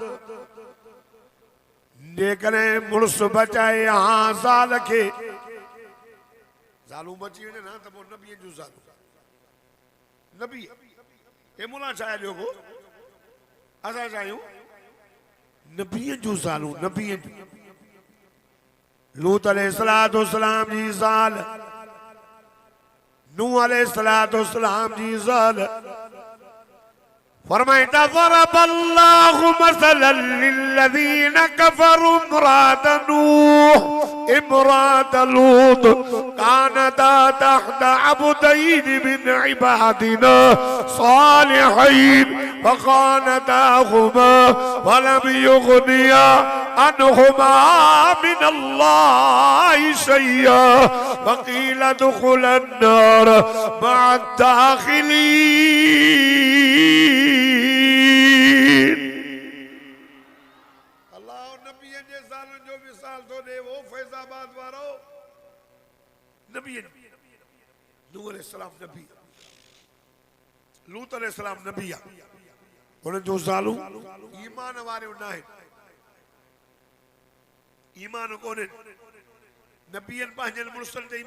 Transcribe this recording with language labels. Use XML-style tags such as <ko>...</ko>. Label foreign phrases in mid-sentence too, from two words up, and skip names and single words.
<sd>जेकॾहिं मुड़ुस बचाए हाँ ज़ाल खे ज़ालूं बची वञे ना त पोइ नबीअ जूं ज़ालूं नबी हे मुला छा ॾियो को असां चाहियूं नबीअ जूं ज़ालूं नबीअ जूं लूत अलैहिस्सलाम जी ज़ाल नूह अलैहिस्सलाम जी ज़ाल</sd> <ar>فرمائندا ضرب الله مثلا للذين كفروا امرأت نوح امرأت لوط كانتا تحت عبدين من عبادنا صالحين فخانتاهما فلم يغنيا عنهما من الله شيئا فقيل ادخلا النار مع</ar> <sd>अद्दाख़िलीन अल्लाह नबीअ जे ज़ालुनि जो मिसाल थो ॾे वो फैज़ाबाद वारो नबी नूह अलैहिस्सलाम नबी लूत अलैहिस्सलाम नबी उन जो ज़ालूं ईमान वारियूं न आहिनि ईमान कोन्हे नबीअनि पंहिंजनि मुड़ुसनि ते</sd>